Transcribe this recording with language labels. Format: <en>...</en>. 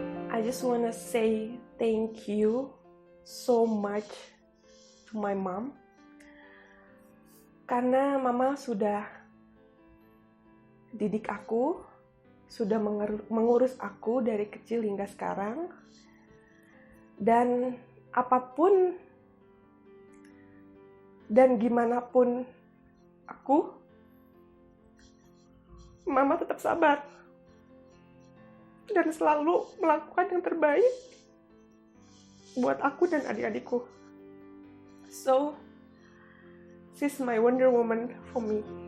<en>I just wanna say thank you so much to my mom.</en> <id>Karena mama sudah didik aku, sudah mengurus aku dari kecil hingga sekarang. Dan apapun dan gimana pun aku, mama tetap sabar dan selalu melakukan yang terbaik buat aku dan adik-adikku.</id> <en>So, she's my Wonder Woman for me.</en>